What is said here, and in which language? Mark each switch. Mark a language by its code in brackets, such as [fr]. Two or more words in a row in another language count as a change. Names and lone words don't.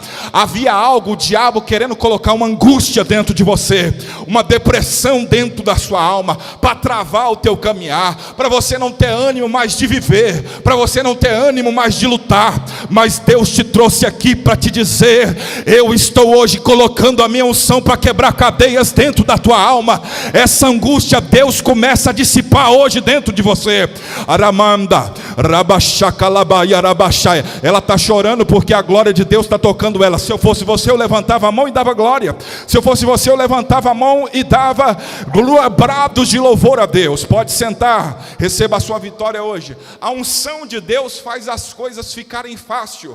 [pt] Havia algo, o diabo querendo colocar uma angústia dentro de você, uma depressão dentro da sua alma, para travar o teu caminhar, para você não ter ânimo mais de viver, para você não ter ânimo mais de lutar. Mas Deus te trouxe aqui para te dizer, eu estou hoje colocando a minha unção para quebrar cadeias dentro da tua alma. Essa angústia Deus começa a dissipar hoje dentro de você. Aramanda, rabachacalabaia, rabachai. Ela está chorando porque a glória de Deus está tocando ela. Se eu fosse você, eu levantava a mão e dava glória. Se eu fosse você, eu levantava a mão e dava brados de louvor a Deus. Pode sentar, receba a sua vitória hoje. A unção de Deus faz as coisas ficarem fácil.